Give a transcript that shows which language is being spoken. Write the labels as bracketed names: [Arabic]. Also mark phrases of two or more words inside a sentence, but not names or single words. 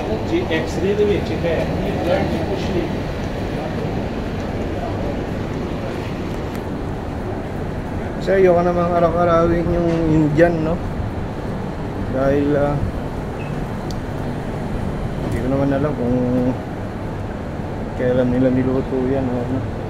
[Punjabi] एक्सरे ਦੇ ਵਿੱਚ ਹੈ ਇਹ ਬਲੱਡ ਦੀ ਕੁਛ ਨਹੀਂ [Filipino] Kasi ayoko namang araw-arawin yung Indian, no? Dahil hindi ko naman alam kung kailan nila niluto yan o ano.